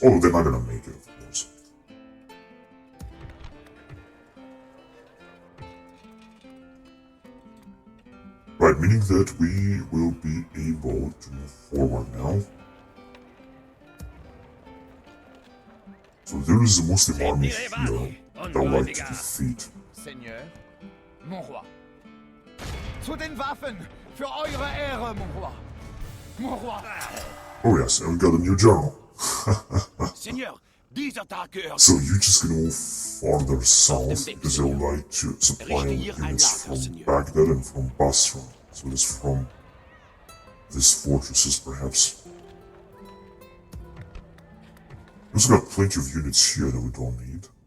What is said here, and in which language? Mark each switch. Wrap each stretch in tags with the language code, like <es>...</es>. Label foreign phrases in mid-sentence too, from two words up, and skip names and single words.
<en>Oh, they're not gonna make it, of course. Right, meaning that we will be able to move forward now. So there is a Muslim army here that I would like to defeat.</en> <fr>Seigneur. Mon roi.</fr> <de>Zu den Waffen! Für eure Ehre,</de> <fr>mon roi! Mon roi!</fr> <en>Oh yes, and we got a new general.</en> <fr>Seigneur,</fr> <de>dieser Tag gehört.</de> <en>So you're just gonna move farther south because they would like to supply units from Baghdad and from Basra. So it's from these fortresses, perhaps. We also got plenty of units here that we don't need.</en>